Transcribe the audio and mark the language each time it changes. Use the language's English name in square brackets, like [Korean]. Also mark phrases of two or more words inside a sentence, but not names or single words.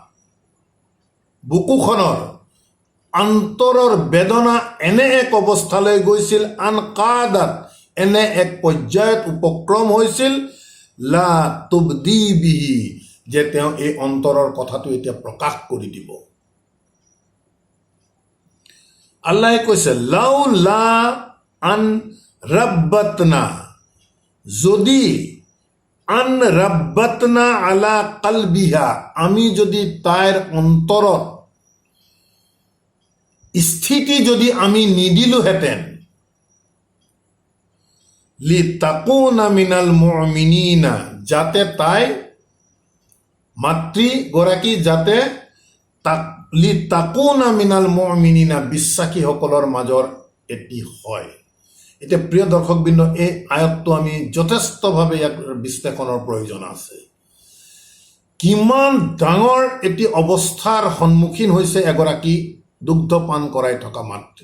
[Assamese] বুকুখনৰ অন্তৰৰ বেদনা এনে এক অৱস্থালৈ গৈছিল, [Arabic] إن كادت, [Assamese] এনে এক পৰ্যায়ত উপক্ৰম হৈছিল [Arabic] لتبدي به, [Assamese] যে তেওঁ এই অন্তৰৰ কথাটো এতিয়া প্ৰকাশ কৰি দিব। আল্লাহে কৈছে [Arabic] لولا أن ربطنا, [Assamese] যদি [Arabic] أن ربطنا على قلبها, [Assamese] আমি যদি তাইৰ অন্তৰত স্থিতি যদি আমি নিদিলোহেঁতেন, [Arabic] لتكون من المؤمنين, [Assamese] যাতে তাই মাতৃগৰাকী যাতে [Arabic] لتكون من المؤمنين, [Assamese] বিশ্বাসীসকলৰ মাজৰ এটি হয়। এতিয়া প্ৰিয় দৰ্শকবৃন্দ, এই আয়াতটো আমি যথেষ্টভাৱে ইয়াক বিশ্লেষণৰ প্ৰয়োজন আছে। কিমান ডাঙৰ এটি অৱস্থাৰ সন্মুখীন হৈছে এগৰাকী দুগ্ধ পান কৰাই থকা মাতৃ।